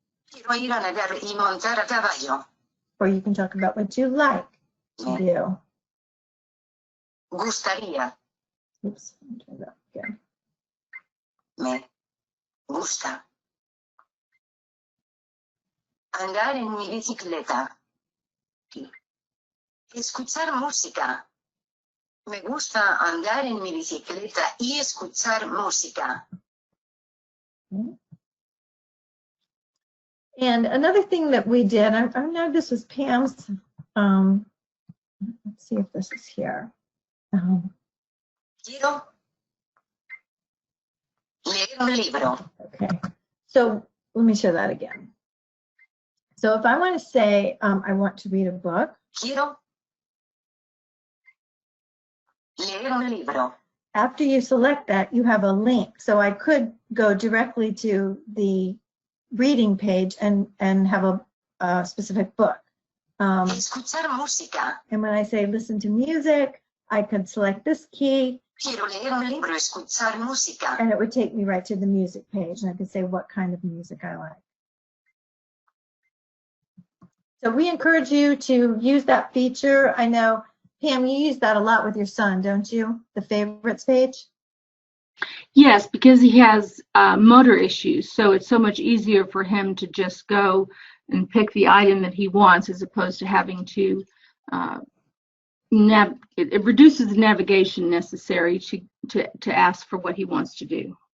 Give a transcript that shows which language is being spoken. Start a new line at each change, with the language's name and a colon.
Spanish: Quiero ir a nadar y montar a caballo.
English: or you can talk about what you like to
Spanish: Me
English: do.
Spanish: gustaría.
English: Oops, let me try that again.
Spanish: Me gusta andar en mi bicicleta. Escuchar música. Me gusta andar en mi bicicleta y escuchar música.
English: And another thing that we did, I know this was Pam's, let's see if this is here.
Spanish: Quiero leer un libro.
English: Okay, so let me show that again. So if I want to say I want to read a book,
Spanish: Quiero leer un libro.
English: after you select that, you have a link. So I could go directly to the reading page and have a specific book.
Spanish: Escuchar música.
English: And when I say listen to music, I could select this key,
Spanish: Quiero leer un libro, escuchar música.
English: and it would take me right to the music page, and I could say what kind of music I like. So we encourage you to use that feature. I know, Pam, you use that a lot with your son, don't you? The favorites page? Yes, because he has motor issues, so it's so much easier for him to just go and pick the item that he wants as opposed to having to it reduces the navigation necessary to ask for what he wants to do.